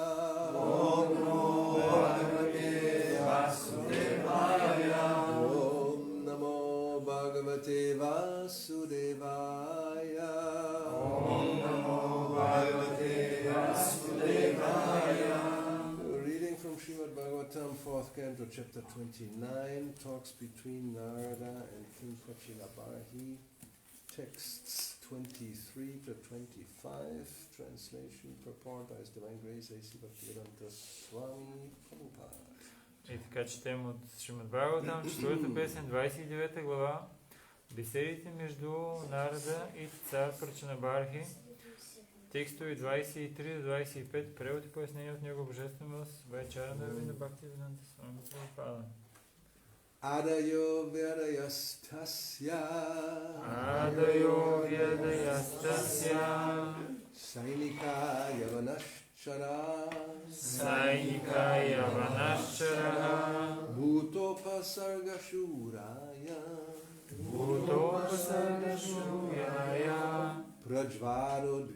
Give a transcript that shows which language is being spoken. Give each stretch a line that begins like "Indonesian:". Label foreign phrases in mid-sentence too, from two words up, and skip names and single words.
Sanskrit: ॐ नमो भगवते वासुदेवाय. ॐ नमो भगवते वासुदेवाय. ॐ नमो भगवते वासुदेवाय.
English: Reading from Srimad Bhagavatam, 4th Canto, Chapter 29, talks between Narada and King Prachilabarhi, texts 23 to 25, translation, purport by His Divine Grace A.C. Bhaktivedanta Swami Prabhupada.
Bulgarian: И така четем от Шримад Бхагаватам, 4-та песен, 29 глава, беседите между Нарада и цар Прачанабархи, текстове 23 до 25, превод и пояснение от него божествен милост, Вайчарана Винда Бхакти Веданта Свами Прабхупада.
Sanskrit: आधयो व्याधयस्तस्य सैनिका यवनाश्चरा भूतोपसर्गा शुरया प्रज्वरो